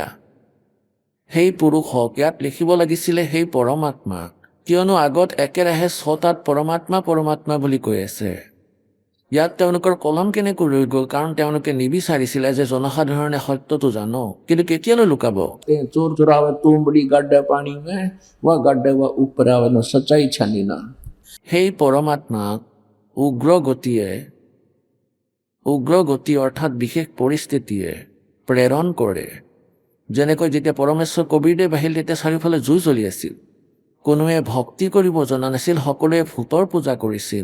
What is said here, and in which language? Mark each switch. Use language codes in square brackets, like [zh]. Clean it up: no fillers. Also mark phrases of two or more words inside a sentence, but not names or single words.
[as] সেই পুৰুষক ইয়াত লিখিব লাগিছিলে সেই পৰমাত্মাক, কিয়নো আগত একেৰাহে ছটাত পৰমাত্মা পৰমাত্মা বুলি কৈ আছে। ইয়াত তেওঁলোকৰ কলম কেনেকৈ ৰৈ গ'ল? কাৰণ তেওঁলোকে নিবিচাৰিছিলে যে জনসাধাৰণে সত্যটো জানক। কিন্তু কেতিয়ালৈ লুকাব? [hi] चोर चुरावे तुमड़ी गड्ढे पानी में, वह गड्ढे वह ऊपर आवे न सच्चाई छानी ना। [as] সেই পৰমাত্মাক উগ্ৰগতি অৰ্থাৎ বিশেষ পৰিস্থিতিয়ে প্ৰেৰণ কৰে। যেনেকৈ যেতিয়া পৰমেশ্বৰ কবিৰদেৱ আহিল তেতিয়া চাৰিওফালে জুই জ্বলি আছিল, কোনোৱে ভক্তি কৰিব জনা নাছিল, সকলোৱে ভূতৰ পূজা কৰিছিল।